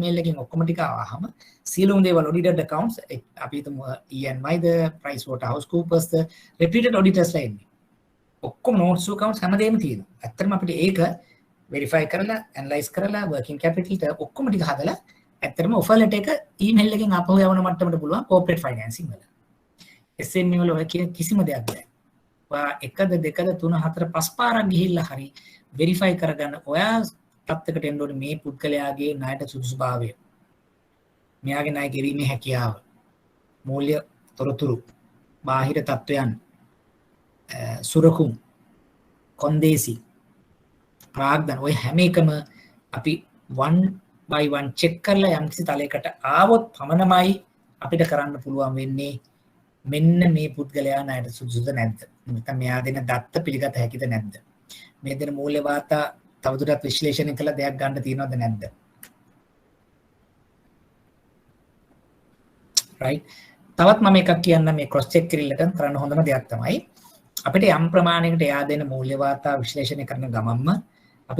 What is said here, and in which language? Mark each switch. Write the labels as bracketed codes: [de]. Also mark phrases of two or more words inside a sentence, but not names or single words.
[si] ඊමේල් එකකින් ඔක්කොම ටික ආවහම සියලුම දේවල් [en] audited accounts [si] අපි හිතමු EY ද PricewaterhouseCoopers ද [en] reputed auditors [si] ලා ඉන්නේ. ඔක්කොම [en] notes accounts [si] හැමදේම තියෙනවා. ඇත්තටම අපිට ඒක verify කරලා analyze කරලා [en] working capital [si] ට ඔක්කොම ටික හදලා ඇත්තටම [en] offer letter [si] එක ඊමේල් එකෙන් ආපහු යවන මට්ටමට පුළුවන් [en] corporate financing [si] වල. SME වල ඔය කියන කිසිම දෙයක් නැහැ. ඔයා එකද දෙකද තුන හතර පහ පාරක් ගිහිල්ලා හරි වෙරිෆයි කරගන්න ඔයා තත්ත්වයකට එන්න ඕනේ මේ පුද්ගලයාගේ ණයට සුදුසුභාවය. මෙයාගේ ණය ගෙවීමේ හැකියාව. මූල්‍ය තොරතුරු, බාහිර තත්ත්වයන්, සුරකුම්, කොන්දේසි, ප්‍රාග්ධන ඔය හැම එකම අපි [en] one by one check [si] කරලා යම්කිසි තලයකට ආවොත් පමණමයි අපිට කරන්න පුළුවන් වෙන්නේ මෙන්න මේ පුද්ගලයා ණයට සුදුසුද නැද්ද? නැත්නම් මෙයා දෙන දත්ත පිළිගත හැකිද නැද්ද? මේ දෙන මූල්‍ය වාර්තා තවදුරටත් විශ්ලේෂණය කළ දෙයක් ගන්න තියෙනවද නැද්ද? right තවත් මම එකක් කියන්නම් මේ [en] cross check [si] කිරීමට කරන්න හොඳම දෙයක් තමයි අපිට යම් ප්‍රමාණයකට එයා දෙන මූල්‍ය වාර්තා විශ්ලේෂණය කරන ගමන්ම අපි